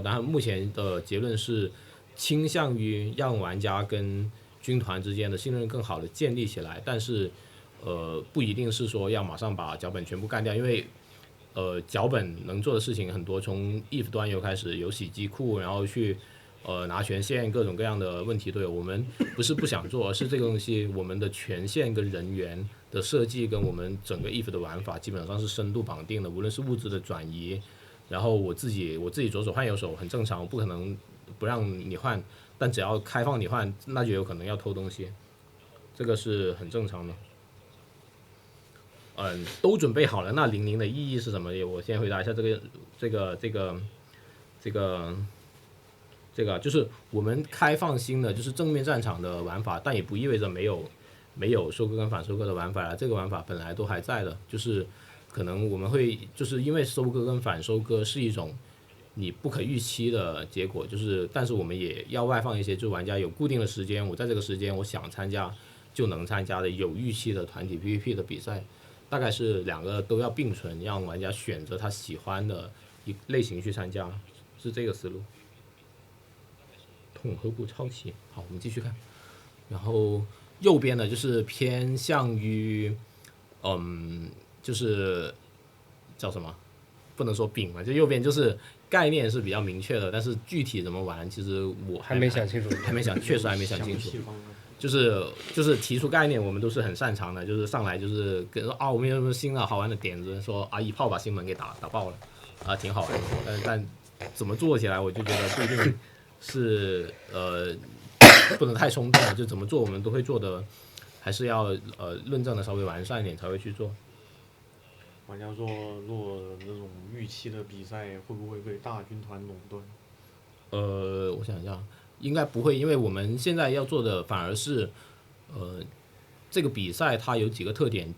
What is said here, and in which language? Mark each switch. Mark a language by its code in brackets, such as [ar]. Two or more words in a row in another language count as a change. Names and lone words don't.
[zh] 當然目前的結論是傾向於讓玩家跟軍團之間的信任更好的建立起來，但是不一定是說要馬上把腳本全部幹掉，因為腳本能做的事情很多，從 if 端遊開始有洗機庫，然後去拿權限，各種各樣的問題都有。我們不是不想做，而是這個東西我們的權限跟人員的設計跟我們整個 if 的玩法基本上是深度綁定的，無論是物質的轉移，然後我自己左手換右手很正常，我不可能不讓你換，但只要開放你換，那就有可能要偷東西，這個是很正常的。都準備好了，那00的意義是什麼？我先回答一下這這個就是我們開放新的就是正面戰場的玩法，但也不意味着没有收割跟反收割的玩法了。这个玩法本来都还在的，就是可能我们会就是因为收割跟反收割是一种你不可預期的結果，就是但是我們也要外放一些，就玩家有固定的時間，我在這個時間我想參加就能參加的有預期的團體 PVP 的比賽，大概是兩個都要並存，讓玩家選擇他喜歡的一類型去參加，是這個思路。統合部抄襲，好，我們繼續看。然後右邊呢，就是偏向於，就是叫什麼？不能說餅嘛，就右邊就是概念是比較明確的，但是具體怎麼玩，其實我還沒想清楚，確實還沒想清楚。就是提出概念，我們都是很擅長的，就是上來就是跟說啊，我們有什麼新的好玩的點子，說啊一炮把新門給打爆了，啊挺好玩的，但怎麼做起來，我就覺得不一定是不能太衝動，就怎麼做我們都會做的，還是要論證的稍微完善一點才會去做。玩家說，如果那種預期的比賽會不會被大軍團壟斷？我想一下，應該不會，因為我們現在要做的反而是，這個比賽它有幾個特點。